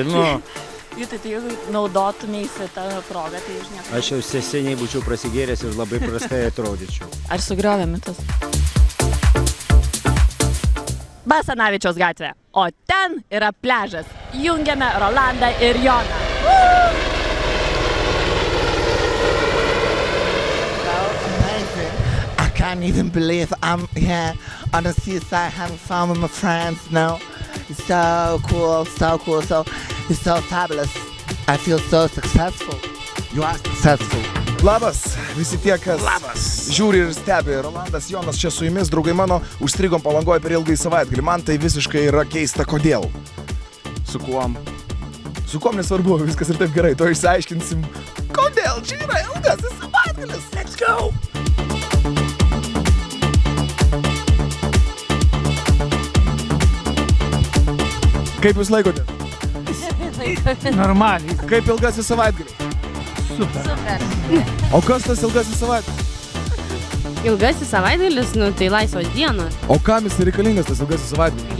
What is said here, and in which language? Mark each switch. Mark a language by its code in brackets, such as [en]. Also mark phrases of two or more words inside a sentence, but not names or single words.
[lt] Vytai, tai jeigu naudotumėsi tą progą, tai už nieką. Aš jau seniai būčiau prasigėręs ir labai prastai atrodyčiau. Ar sugriovė mitus? Basanavičiaus gatvė, o ten yra pliažas. Jungiame Rolandą ir Joną. [en] I can't even believe I'm here on the seaside having fun with my friends now. It's so cool, so it's so fabulous. I feel so successful. You are successful. [lt] Labas, visi tie, kas žiūri ir stebi. Rolandas, Jonas čia su jumis, draugai mano, užstrigom Palangoje per ilgai savaitgalį. Man tai visiškai yra keista, kodėl. Su kuom? Su kuom nesvarbu, viskas ir taip gerai, to išsiaiškinsim. Kodėl čia yra ilgas savaitgalis? [en] Let's go! [lt] Kaip jūs laikote? Normaliai. Kaip ilgasis savaitgalis? Super. O kas tas ilgasis savaitgalis? Ilgasis savaitgalis, nu tai laisvos dienos. O kam jis reikalingas tas ilgasis savaitgalis?